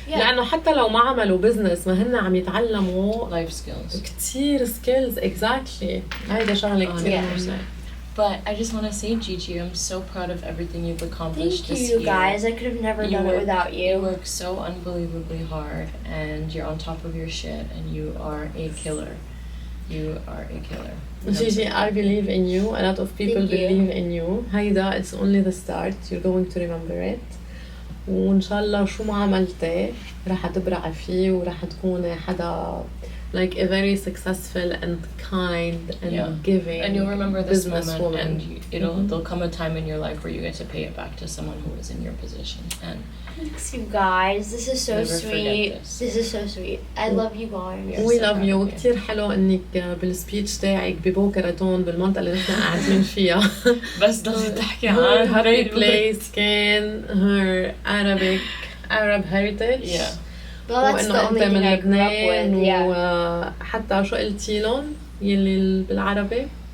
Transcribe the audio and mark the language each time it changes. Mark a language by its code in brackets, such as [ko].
[ar] لانه حتى لو ما عملوا بزنس ما هن عم يتعلموا [en] life skills. [ar] كتير [en] skills. exactly. [ar] هيدا شغله كتير مهمه. [en] But I just want to say, Gigi, I'm so proud of everything you've accomplished this year. Thank you, guys. I could have never done it without you. You work so unbelievably hard, and you're on top of your shit, and you are a killer. You are a killer. Gigi, I believe in you. A lot of people believe in you. [ar] هيدا [en] it's only the start. You're going to remember it. [ar] وإن شاء الله شو ما عملتي راح تبرع فيه وراح تكوني حدا [en] like a very successful and kind and giving. And you'll remember this moment, woman. and there'll come a time in your life where you get to pay it back to someone who was in your position. And thanks, you guys. This is so never sweet. This. This is so sweet. I love you guys. We love you. [ar] كتير حلو انك بالسبيتش تاعك ببوكا راطون بالمنطقة اللي نحن قاعدين فيها. بس ضلي تحكي عن [en] her place [ar] كان [en] her Arab heritage. Well, that's the only thing I grew up with. [ar] وحتى شو قلتي لهم يلي بالعربي؟